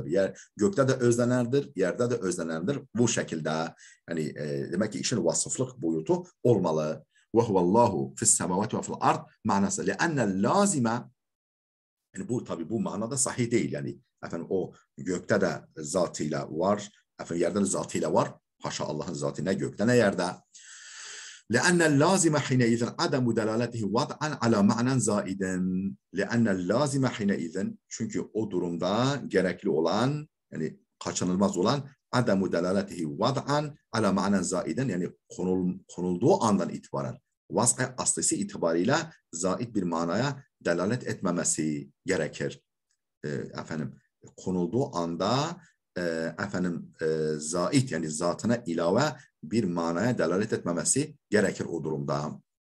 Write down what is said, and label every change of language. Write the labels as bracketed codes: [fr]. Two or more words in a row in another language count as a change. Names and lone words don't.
[tr] Yer gökte de özlenendir, yerde de özlenendir. Bu şekilde yani demek ki işin vasıflık boyutu olmalı. [ar] وهو الله في السماوات وفي الأرض manası. لأن اللازم, [tr] yani bu tabii bu manada sahih değil. Yani efendim o gökte de zatıyla var, efendim yerde de zatıyla var. Haşa Allah'ın zatı ne gökte ne yerde. [ar] لأن اللازم حينئذ عدم دلالته وضعا على معنى زائدا. لأن اللازم حينئذ, [tr] çünkü o durumda gerekli olan, yani kaçınılmaz olan [ar] عدم دلالته وضعا على معنى زائدا, [tr] yani konulduğu andan itibaren vas'a aslısı itibarıyla zait bir manaya delalet etmemesi gerekir. Efendim konulduğu anda efendim zait, yani zatına ilave bir manaya delalet etmemesi gerekir o durumda.